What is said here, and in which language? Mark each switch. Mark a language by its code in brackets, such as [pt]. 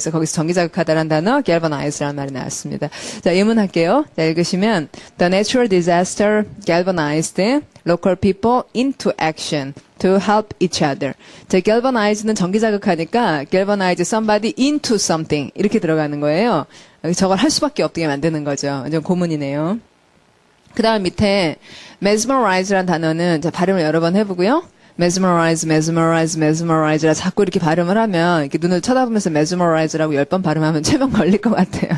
[ko] 그래서 거기서 전기 자극하다라는 단어 galvanize라는 말이 나왔습니다. 자, 예문할게요. 자, 읽으시면 [en] The natural disaster galvanized local people into action to help each other. [ko] 자, galvanize는 전기 자극하니까 [en] galvanize somebody into something [ko] 이렇게 들어가는 거예요. 저걸 할 수밖에 없게 만드는 거죠. 완전 고문이네요. 그 다음 밑에 mesmerize라는 단어는 자, 발음을 여러 번 해보고요. mesmerize라 자꾸 이렇게 발음을 하면 이렇게 눈을 쳐다보면서 mesmerize라고 10번 발음하면 체면 걸릴 것 같아요.